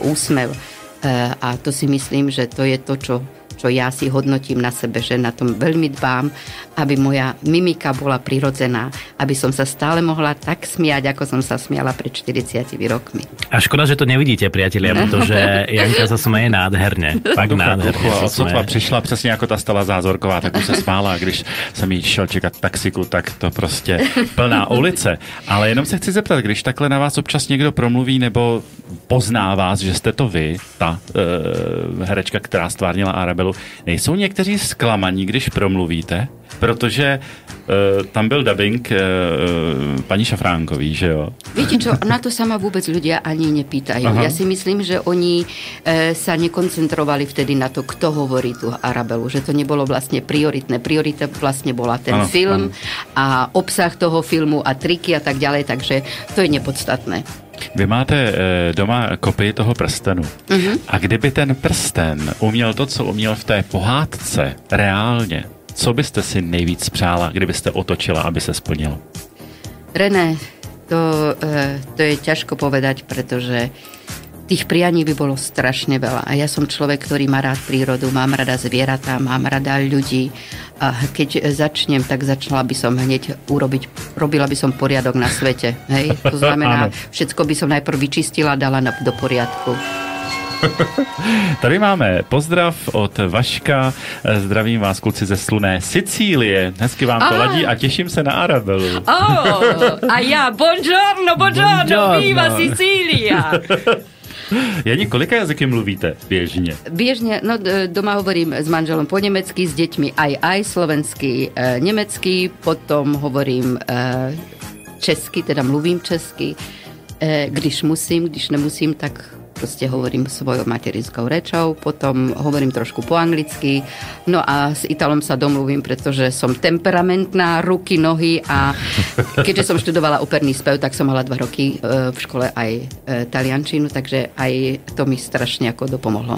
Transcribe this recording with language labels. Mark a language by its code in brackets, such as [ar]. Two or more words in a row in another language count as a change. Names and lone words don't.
[sk] A to si myslím, že to je to, čo čo ja si hodnotím na sebe, že na tom veľmi dbám, aby moja mimika bola prirodzená, aby som sa stále mohla tak smiať, ako som sa smiala pred 40 rokmi. A škoda, že to nevidíte, priatelia, protože Janka sa smeje nádherne. Tak nádherne sa [cs] sotva přišla přesně jako ta Stella Zázorková, tak už se smála, když jsem jí šel čekat taxiku, tak to prostě plná ulice. Ale jenom se chci zeptat, když takhle na vás občas někdo promluví nebo pozná vás, že jste to vy, ta herečka, která stvárnila Arabelu, nejsou někteří zklamaní, když promluvíte? Protože tam byl dubbing paní Šafránkový, že jo? [sk] Viete čo, na to sa ma vôbec ľudia ani nepýtajú. Aha. Ja si myslím, že oni sa nekoncentrovali vtedy na to, kto hovorí tú Arabelu, že to nebolo vlastne prioritné. Priorita vlastne bola ten film a obsah toho filmu a triky a tak ďalej, takže to je nepodstatné. [cs] Vy máte doma kopii toho prstenu. A kdyby ten prsten uměl to, co uměl v té pohádce reálně, co byste si nejvíc přála, kdybyste otočila, aby se splnilo? René, [sk] to je ťažko povedať, pretože tých prianí by bolo strašne veľa. A ja som človek, ktorý má rád prírodu, mám rada zvieratá, mám rada ľudí. A keď začnem, tak začala by som hneď robila by som poriadok na svete. Hej? To znamená, všetko by som najprv vyčistila, dala do poriadku. [cs] Tady máme pozdrav od Vaška. Zdravím vás, kluci ze slunné Sicílie. Hezky vám to ladí a těším se na Arabelu. [sk] A ja, [it] buongiorno, viva Sicília. [cs] Jani, kolika jazyky mluvíte běžně? Běžně, [sk] no doma hovorím s manželom po německy, s děťmi aj slovensky, německy, potom hovorím česky, teda mluvím česky. Když musím, když nemusím, tak proste hovorím svojou materinskou rečou, potom hovorím trošku po anglicky, no a s Italom sa domluvím, pretože som temperamentná, ruky, nohy a keďže som študovala operný spev, tak som mala 2 roky v škole aj taliančinu, takže aj to mi strašne ako dopomohlo.